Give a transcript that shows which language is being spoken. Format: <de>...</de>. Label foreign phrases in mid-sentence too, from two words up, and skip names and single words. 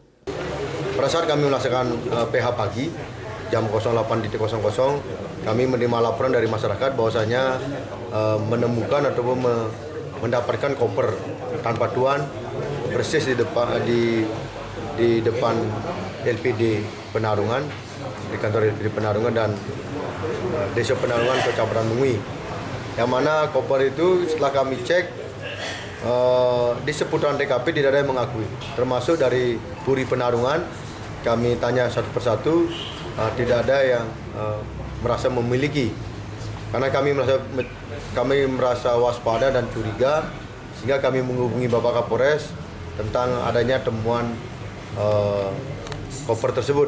<id>Pada saat kami melaksanakan PH pagi jam 08.00 kami menerima laporan dari masyarakat bahwasanya menemukan ataupun mendapatkan koper tanpa tuan persis di depan LPD Penarungan, di kantor LPD Penarungan dan Desa Penarungan Kecamatan Mengwi. Yang mana koper itu setelah kami cek di seputaran TKP tidak ada yang mengakui, termasuk dari Puri Penarungan. Kami tanya satu persatu, tidak ada yang merasa memiliki. Karena kami merasa waspada dan curiga, sehingga kami menghubungi Bapak Kapolres tentang adanya temuan koper tersebut.</id>